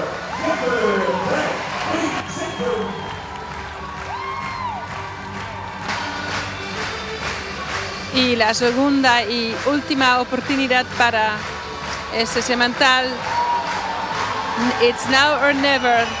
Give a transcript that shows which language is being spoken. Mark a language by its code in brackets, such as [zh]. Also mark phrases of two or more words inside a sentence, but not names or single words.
[es] Jeppe 5-3-7. Y la segunda y última oportunidad para este semental. [en] It's now or never.